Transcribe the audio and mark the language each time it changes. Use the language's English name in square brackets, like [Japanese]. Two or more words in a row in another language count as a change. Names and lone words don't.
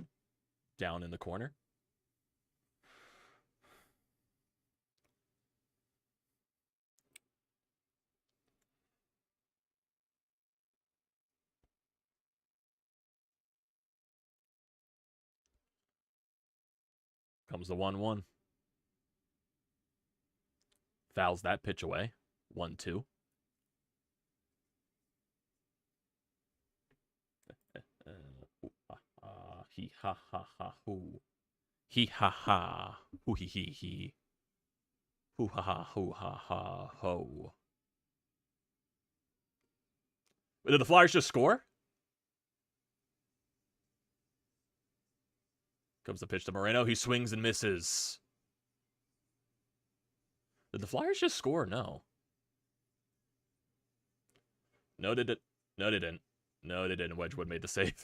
[English] Down in the corner. Comes the 1-1. Fouls that pitch away. 1-2. He ha ha ha hoo. He ha ha. Hoo he he he. Hoo ha ha hoo ha ha ho. Did the Flyers just score? Comes the pitch to Moreno. He swings and misses. Did the Flyers just score? No. No, they didn't. No, they didn't. No, they didn't. Wedgwood made the save.